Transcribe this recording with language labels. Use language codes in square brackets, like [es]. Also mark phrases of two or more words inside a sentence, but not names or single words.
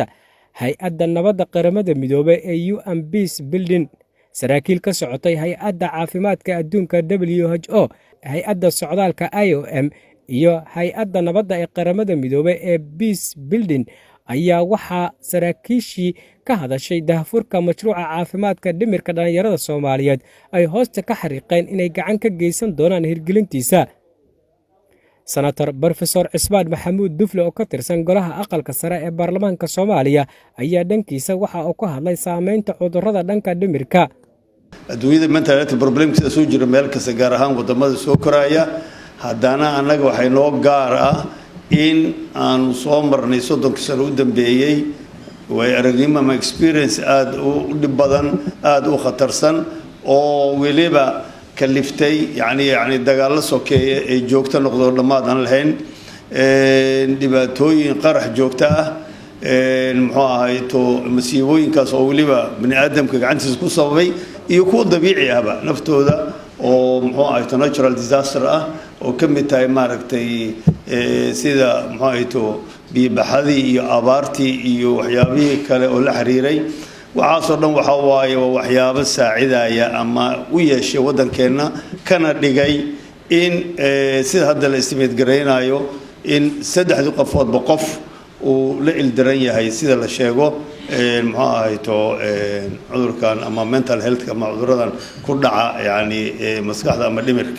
[so] hay-adda nabadda qaramada midoobay ee UN Peace Building, saraakiil ka socotay hay-adda caafimaadka adduunka WHO, hay-adda socdaalka IOM iyo hay-adda nabadda ee qaramada midoobay ee Peace Building ayaa waxaa saraakiishii ka hadashay daahfurka mashruuca caafimaadka dhimirka dhalinyarada Soomaaliyeed ay hoosta ka xariiqeen inay gacan ka geysan doonaan hirgelintiisa. Senator Professor Cismaan Maxamuud Dufle oo ka tirsan golaha aqalka sare ee baarlamaanka Soomaaliya ayaa dhankiisa waxa uu ka hadlay saameynta cudurrada dhanka dhimirka. adduunyada [en] mental health problems [so] soo jira meel kasta gaar ahaan wadamada soo koraya, haddana annaga waxay noo gaar ah in aan soo marnay 30 sano u dambeeyay way aragnimo ama experience aad u dhib badan, aad u khatarsan oo weliba kaliftay yani dagaal sokeeye ay joogto noqdo dhamaad aan lahayn, dhibaatooyin qarax joogto ah, muxuu ahay to masiibooyinkaas oo weliba bani aadamka gacantiisa ku sababay iyo kuwa dabiici ahba naftooda oo muxuu ahay to [en] natural disaster [so] ah oo ka mid tahay maaragtay sida muxuu ahay to biibaxadii iyo abaartii iyo waxyaabihii kale oo la xiriiray. waxaasoo dhan waxa waaye waxyaabo saacidaya ama u yeeshay waddankeena kana dhigay in sida hadda la istimate gareynayo in 3 qofoodba qof uu la ildaran yahay sida la sheego muxuu ahay to cudurkan ama [en] mental health [so] ama cuduradan ku dhaca yani maskaxda ama dhimirka.